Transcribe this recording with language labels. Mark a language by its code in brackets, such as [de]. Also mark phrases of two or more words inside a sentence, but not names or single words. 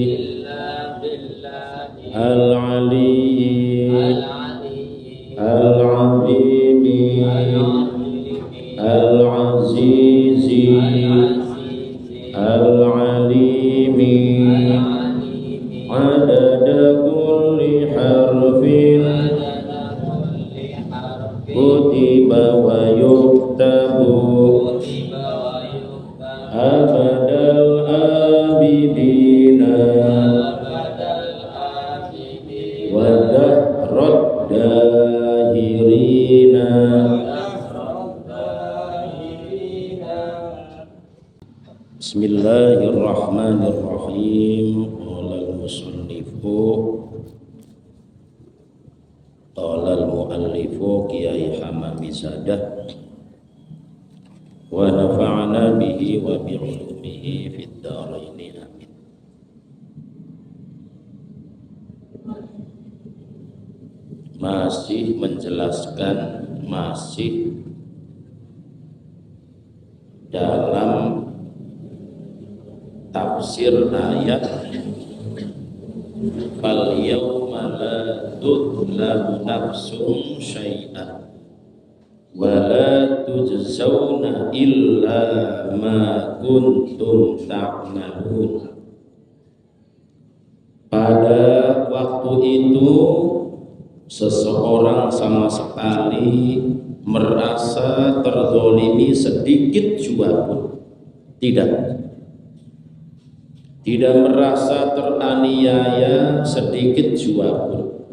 [ar] العلي العظيم العزيز العليم عدد كل حرف كتب ويكتب أبد الآبدين ودهر الداهرين. بسم الله الرحمن الرحيم. قال المصنف قال المؤلف Kiai Hamami Sadah ونفعنا به وبعلومه في الدارين آمين. [id] Masih menjelaskan, masih dalam tafsir ayat [ar] فاليوم لا تظلم نفس شيئا ولا تجزون إلا ما كنتم تعملون. [id] Pada waktu itu seseorang sama sekali merasa terzolimi sedikit jua pun tidak merasa teraniaya sedikit jua pun,